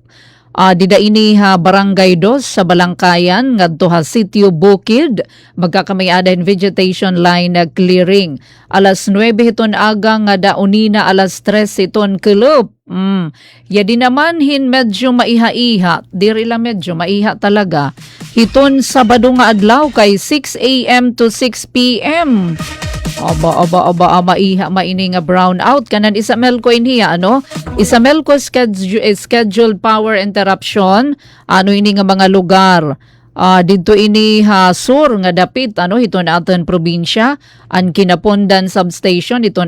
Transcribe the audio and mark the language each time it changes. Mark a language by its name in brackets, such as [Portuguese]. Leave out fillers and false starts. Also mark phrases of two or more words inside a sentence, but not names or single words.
[Waray] Dida ini barangay 2 sa Balangkayan ngadto Sitio Bukid magkakamay-ada [English] vegetation line clearing. [Waray] Alas 9 hiton aga nga daunina alas 3 iton kulop. Yadi naman medyo maiha-iha. Diri lang medyo maiha talaga. Hiton Sabado nga adlaw kay 6 a.m. to 6 p.m. Aba, maiha maini nga brownout kanan Isamelco inhiya Isamelco [English] scheduled power interruption [Waray] ini nga mga lugar didto ini sur nga dapit hiton aton probinsya an Kinapondan substation hiton